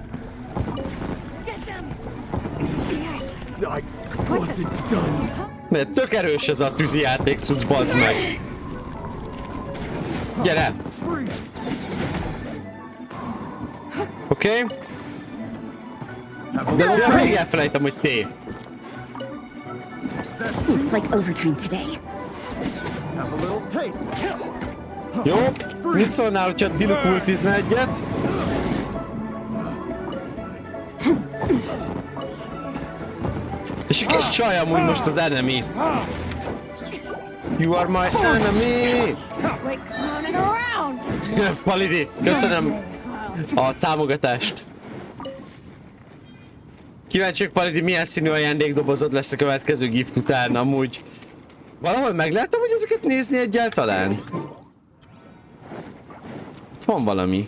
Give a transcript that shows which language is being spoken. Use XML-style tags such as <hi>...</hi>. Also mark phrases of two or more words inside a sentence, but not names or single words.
<hu>Mert tök erős ez a tűzijáték cucc, bazd meg. Gyere! Oké? De még elfelejtem, hogy té.</hu> <en>Looks like overtime today.</en> <hu>Jó? Mit szólnál, hogyha Diluc ultizna egyet? És a kis csaj amúgy most az enemy.</hu> <en>You are my enemy!</en> <hu>Palidi, köszönöm a támogatást. Kíváncsiak, Palidi, milyen színű ajándékdobozod lesz a következő gift után, amúgy. Valahol megláttam, hogy ezeket nézni egyáltalán? Ott van valami.</hu>